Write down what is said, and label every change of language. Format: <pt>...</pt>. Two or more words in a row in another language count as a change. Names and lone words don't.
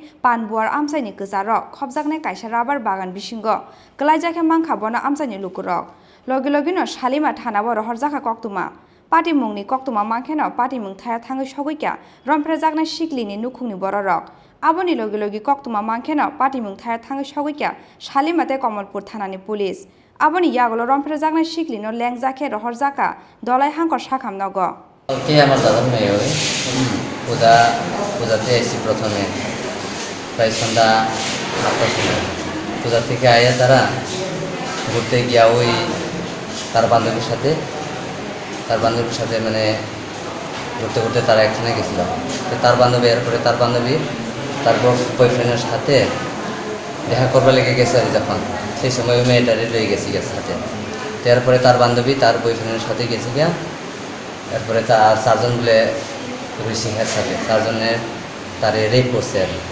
<trp>panbuar amchani kezarok khobjaknai kaisa rabar bagan bisingo klaijake mangkha bona amchani lukurok logi no salima thanabo rohor jaka koktuma party mungni koktuma mangkheno party mung thaya thangai sogoikya rompre jakna siklini nukhungni bororok aboni logi koktuma mangkheno party mung thaya thangai sogoikya salima te Kamalpur thanani police aboni yagulo rompre jakna siklino lengjake rohor jaka dolai hangkor sakam nogo</trp> <bn>কে আমার দাদার মেয়ে ওই পূজাতে এসেছি প্রথমে প্রায় সন্ধ্যা 8টার সময় পূজা থেকে আয়া তারা ঘুরতে গিয়া ওই তার বান্ধবীর সাথে মানে ঘুরতে তারা একখানে গেছিল তো তার বান্ধবী এরপরে তার বান্ধবী তার বয়ফ্রেন্ডের সাথে দেখা করবার লেগে গেছে আর যখন সেই সময় ওই মেয়েটারে রয়ে গেছি সাথে তো এরপরে তার বান্ধবী তার বয়ফ্রেন্ডের সাথে গেছে গিয়া এরপরে তার চারজন বলে সিংহের সাথে চারজনের তারে রেপ করছে আর</bn>